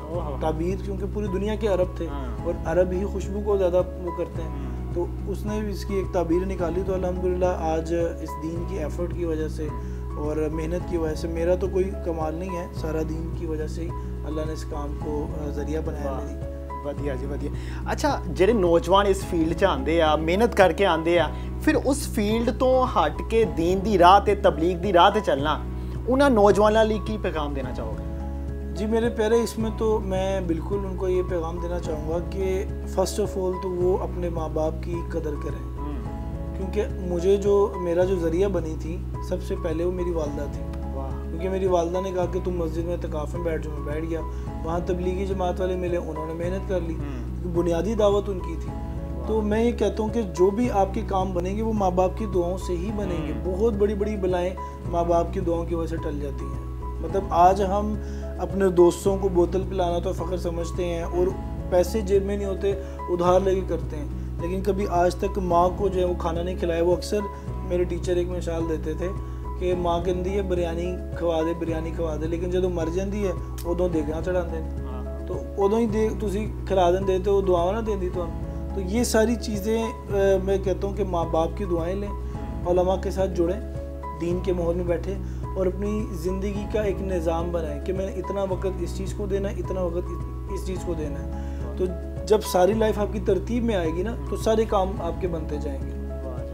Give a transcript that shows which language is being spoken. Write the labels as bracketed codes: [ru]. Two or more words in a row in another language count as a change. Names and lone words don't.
[ur] تعبیر کیونکہ پوری دنیا کے عرب تھے اور عرب ہی خوشبو کو زیادہ وہ کرتے ہیں. تو اس نے بھی اس کی ایک تعبیر نکالی. تو الحمدللہ آج اس دین کی ایفرٹ کی وجہ سے اور محنت کی وجہ سے, میرا تو کوئی کمال نہیں ہے, سارا دین کی وجہ سے ہی اللہ نے اس کام کو ذریعہ بنایا میری. [pa] ਵਧੀਆ ਜੀ ਵਧੀਆ. ਅੱਛਾ, ਜਿਹੜੇ ਨੌਜਵਾਨ ਇਸ ਫੀਲਡ 'ਚ ਆਉਂਦੇ ਆ, ਮਿਹਨਤ ਕਰਕੇ ਆਉਂਦੇ ਆ, ਫਿਰ ਉਸ ਫੀਲਡ ਤੋਂ ਹਟ ਕੇ ਦੀਨ ਦੀ ਰਾਹ ਤੇ ਤਬਲੀਗ ਦੀ ਰਾਹ ਤੇ ਚੱਲਣਾ, ਉਹਨਾਂ ਨੌਜਵਾਨਾਂ ਲਈ ਕੀ ਪੈਗਾਮ ਦੇਣਾ ਚਾਹੋਗੇ? [ur] جی میرے پیارے, اس میں تو میں بالکل ان کو یہ پیغام دینا چاہوں گا کہ [en] first of all [ur] تو وہ اپنے ماں باپ کی قدر کریں. کیونکہ مجھے جو میرا جو ذریعہ بنی تھی سب سے پہلے وہ میری والدہ تھی. کیونکہ میری والدہ نے کہا کہ تم مسجد میں اعتکاف میں بیٹھ جاؤ, میں بیٹھ گیا. وہاں تبلیغی جماعت والے ملے, انہوں نے محنت کر لی, بنیادی دعوت ان کی تھی. تو میں یہ کہتا ہوں کہ جو بھی آپ کے کام بنیں گے وہ ماں باپ کی دعاؤں سے ہی بنیں گے. بہت بڑی بڑی بلائیں ماں باپ کی دعاؤں کی وجہ سے ٹل جاتی ہیں. مطلب آج ہم اپنے دوستوں کو بوتل پلانا تو فخر سمجھتے ہیں, اور پیسے جیب میں نہیں ہوتے، ادھار لے کے کرتے ہیں. لیکن کبھی آج تک ماں کو جو ہے وہ کھانا نہیں کھلایا. وہ اکثر میرے ٹیچر ایک مثال دیتے تھے کہ ماں کہتی ہے بریانی کھوا دے، لیکن [pa] ਜਦੋਂ ਮਰ ਜਾਂਦੀ ਹੈ ਉਦੋਂ ਦੇਗਾਂ ਚੜਾਉਂਦੇ ਨੇ, ਤਾਂ ਉਦੋਂ ਹੀ ਦੇ ਤੁਸੀਂ ਖਿਲਾ ਦਿੰਦੇ ਤੇ ਉਹ ਦੁਆਵਾਂ ਨਾ ਦਿੰਦੀ ਤੁਹਾਨੂੰ। [ur] تو یہ ساری چیزیں میں کہتا ہوں کہ ماں باپ کی دعائیں لیں، علما کے ساتھ جڑیں، دین کے ماحول میں بیٹھے اور اپنی زندگی کا ایک نظام بنائیں کہ میں نے اتنا وقت اس چیز کو دینا ہے، اتنا وقت اس چیز کو دینا ہے. تو جب ساری لائف آپ کی ترتیب میں آئے گی نا تو سارے کام آپ کے بنتے جائیں گے.